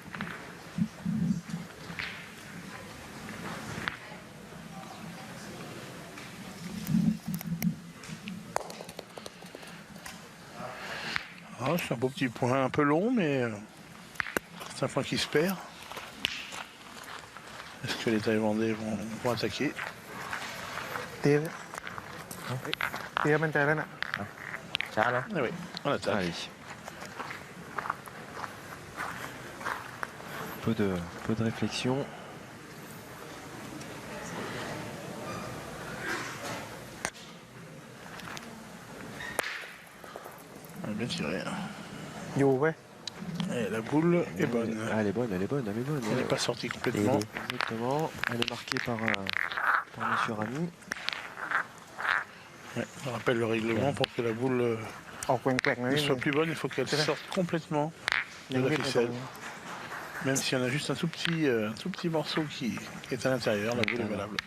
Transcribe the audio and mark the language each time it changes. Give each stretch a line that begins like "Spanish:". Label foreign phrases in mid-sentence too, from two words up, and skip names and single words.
French: Ah, c'est un beau petit point un peu long, mais c'est un point qui se perd. Est-ce que les Thaïlandais vont attaquer?
Thai: เตี้ยเตี้ยมั่นใจแล้วน่ะ ช้าเนาะ
French: Ah oui, on attaque. Allez. Peu de réflexion. On a bien tiré.
Thai: อยู่เว้ย
French: Et la boule est bonne. Ah, elle est bonne, elle est bonne, elle est bonne. Elle n'est pas sortie complètement. Exactement. Elle est marquée par Monsieur Rami. Ouais, on rappelle le règlement pour que la boule
Thai: ออกแกว่งๆหน่อยนิดนึ
French: soit
Thai: ง
French: plus bonne, il faut qu'elle sorte complètement
Thai: ยั
French: de
Thai: ง
French: la
Thai: วิ่งไม่ตรง
French: ficelle. Même s'il y en a juste un tout petit morceau qui est à l'intérieur, la boule est valable.